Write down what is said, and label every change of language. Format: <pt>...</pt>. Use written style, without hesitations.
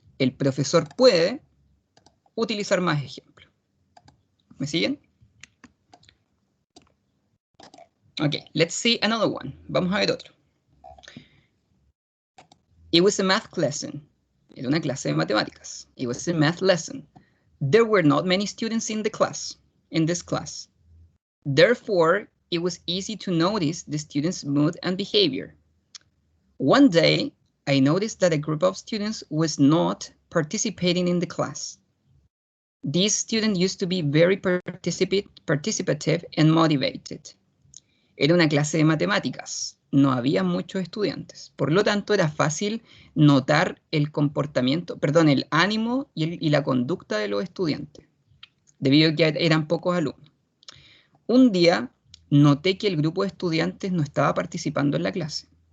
<es>El profesor puede utilizar más ejemplos. ¿Me siguen?</es> <en>Ok, let's see another one.</en> <es>Vamos a ver otro.</es> <en>It was a math lesson.</en> <es>Era una clase de matemáticas.</es> <en>It was a math lesson. There were not many students in this class. Therefore, it was easy to notice the students' mood and behavior. One day, I noticed that a group of students was not participating in the class. These students used to be very participative and motivated.</en> <es>Era una clase de matemáticas. No había muchos estudiantes. Por lo tanto, era fácil notar el comportamiento, perdón, el ánimo y la conducta de los estudiantes, debido a que eran pocos alumnos. Un día, noté que el grupo de estudiantes no estaba participando en la clase.</es>